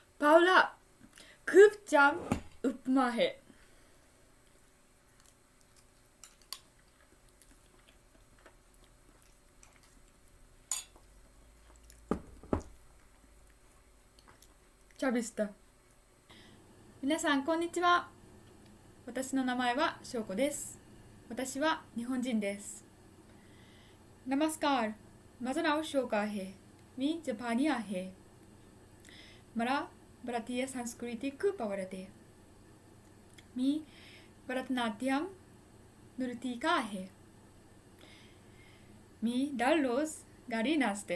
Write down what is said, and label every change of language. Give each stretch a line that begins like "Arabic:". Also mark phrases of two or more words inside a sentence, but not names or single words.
Marathi: पावला खूप छान उपमा आहे. चविष्ट.
Japanese: 皆さんこんにちは。私の名前は翔子です。私は日本人です。नमस्कार.
Marathi: माझं नाव शोक आहे. मी जपानी आहे. मला भारतीय संस्कृती खूप आवडते. मी भरतनाट्यम नर्तिका आहे. मी दररोज गाणी नाचते.